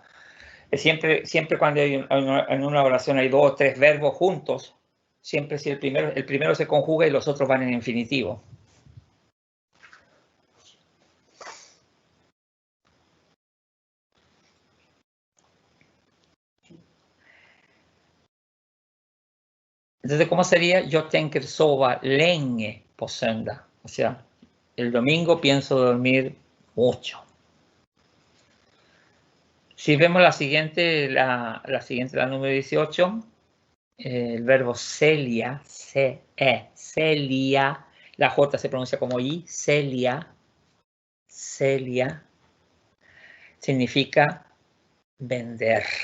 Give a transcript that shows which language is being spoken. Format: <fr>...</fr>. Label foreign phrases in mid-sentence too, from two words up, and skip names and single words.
<es>Siempre cuando en una oración hay 2 o 3 verbos juntos, siempre si el primero se conjuga y los otros van en infinitivo. Entonces, ¿cómo sería?</es> <sv>Jag tänker sova länge på söndag.</sv> <es>O sea, el domingo pienso dormir mucho. Si vemos la siguiente, la número 18, el verbo celia, celia, la J se pronuncia como I, celia, significa vender.</es>